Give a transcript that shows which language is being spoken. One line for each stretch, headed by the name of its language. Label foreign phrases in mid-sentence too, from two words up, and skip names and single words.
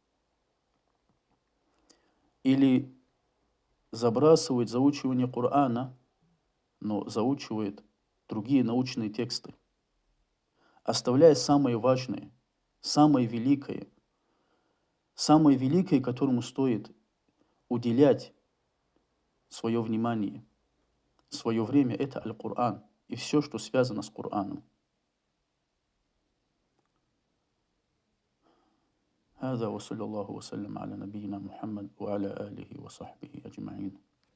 Russian: Или забрасывают заучивание Корана, но заучивают другие научные тексты, оставляя самое важное, самое великое, которому стоит уделять свое внимание, свое время, это Аль-Кур'ан и все, что связано с Кораном.
Arabic: هذا وصلى الله وسلم على نبينا محمد وعلى آله وصحبه أجمعين.